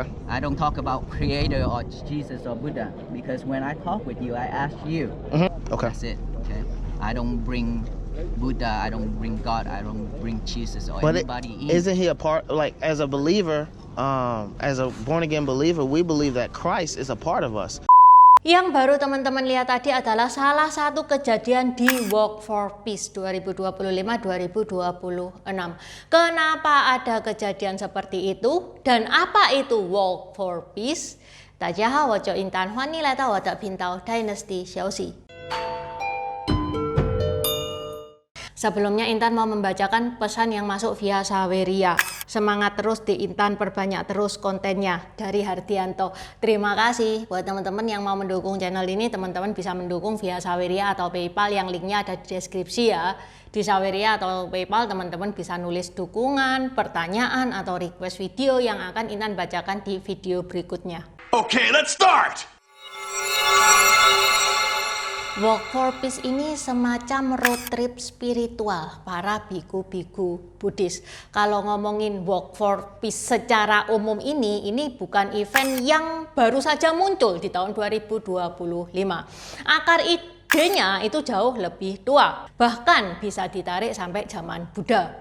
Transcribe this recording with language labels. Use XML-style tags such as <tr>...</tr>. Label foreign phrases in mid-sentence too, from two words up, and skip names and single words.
<en>I don't talk about Creator or Jesus or Buddha, because when I talk with you, I ask you. Okay. That's it. Okay. I don't bring Buddha. I don't bring God. I don't bring Jesus or anybody in. Isn't he a part? Like as a believer, as a born again believer, we believe that Christ is a part of us.</en> <id>Yang baru teman-teman lihat tadi adalah salah satu kejadian di Walk for Peace 2025-2026. Kenapa ada kejadian seperti itu dan apa itu Walk for Peace?</id> <zh>大家好，我叫尹丹，欢迎来到我的频道 Dynasty 消息。</zh> <id>Sebelumnya Intan mau membacakan pesan yang masuk via Saweria. Semangat terus di Intan, perbanyak terus kontennya, dari Hardianto. Terima kasih buat teman-teman yang mau mendukung channel ini. Teman-teman bisa mendukung via Saweria atau PayPal yang linknya ada di deskripsi ya. Di Saweria atau PayPal teman-teman bisa nulis dukungan, pertanyaan atau</id> <en>request video</en> <id>yang akan Intan bacakan di video berikutnya.</id> <en>Okay, let's start!</en> <id>Walk for Peace ini semacam</id> <en>road trip</en> <id>spiritual para biku-biku Buddhis. Kalau ngomongin Walk for Peace secara umum ini bukan event yang baru saja muncul di tahun 2025. Akar idenya itu jauh lebih tua, bahkan bisa ditarik sampai zaman Buddha.</id>